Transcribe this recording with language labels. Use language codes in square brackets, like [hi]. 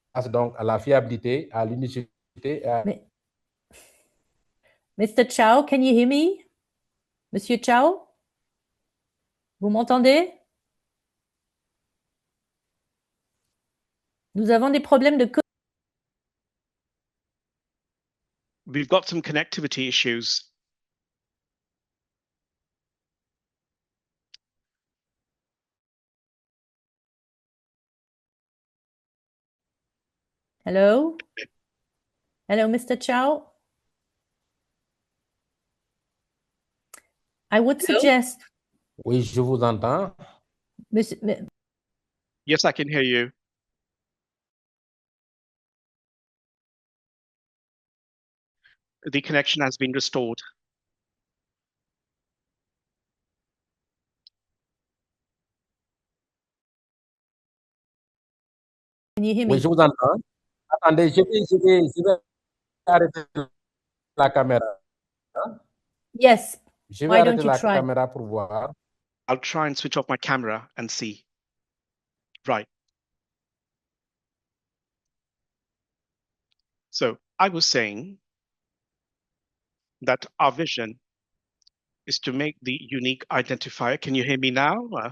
[fr] Donc, à la fiabilité, à l'unicité. [en] Mr. Chow, can you hear me? [fr] Monsieur Chow? Vous m'entendez? Nous avons des problèmes de... [en] We've got some connectivity issues. Hello? Hello, Mr. Chow? I would suggest... [fr] Oui, je vous entends. [en] Yes, I can hear you. The connection has been restored. Can you hear me? [fr] Oui, je vous entends. Attendez, je vais arrêter la caméra. [en] Yes. [fr] Je vais arrêter la caméra pour voir. [en] I'll try and switch off my camera and see. Right. So I was saying that our vision is to make the unique identifier. Can you hear me now?